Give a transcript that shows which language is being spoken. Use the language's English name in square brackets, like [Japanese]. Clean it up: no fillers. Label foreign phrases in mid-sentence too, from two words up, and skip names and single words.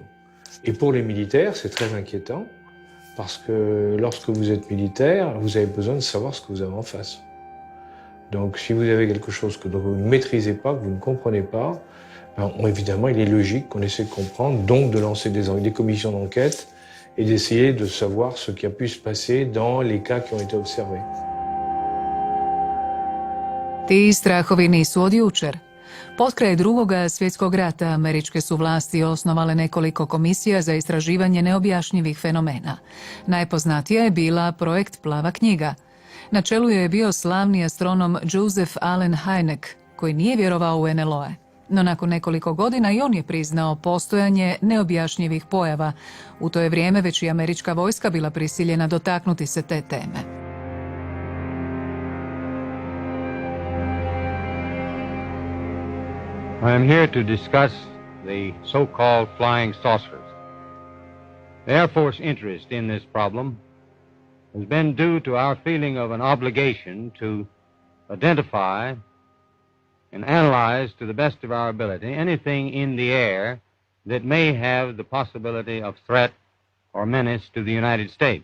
[French] Et pour les militaires, c'est très inquiétant parce que lorsque vous êtes militaire, vous avez besoin de savoir ce que vous avez en face. Donc si vous avez quelque chose que vous ne maîtrisez pas, que vous ne comprenez pas, évidemment, il est logique qu'on essaie de comprendre, donc de lancer des commissions d'enquête et d'essayer de savoir ce qui a pu se passer dans les cas qui ont été observés. [Croatian] Ti strahovi nisu od jučer. Potkraj Drugog svjetskog rata američke su vlasti osnovale nekoliko komisija za istraživanje neobjašnjivih fenomena. Najpoznatija je bila projekt Plava knjiga. Na čelu je bio slavni astronom Joseph Allen Hynek, koji nije vjerovao u NLO-e. No nakon nekoliko godina i on je priznao postojanje neobjašnjivih pojava. U to je vrijeme već i američka vojska bila prisiljena dotaknuti se te teme. [English] I am here to discuss the so-called flying saucers. The Air Force interest in this problem has been due to our feeling of an obligation to identify and analyze to the best of our ability anything in the air that may have the possibility of threat or menace to the United States.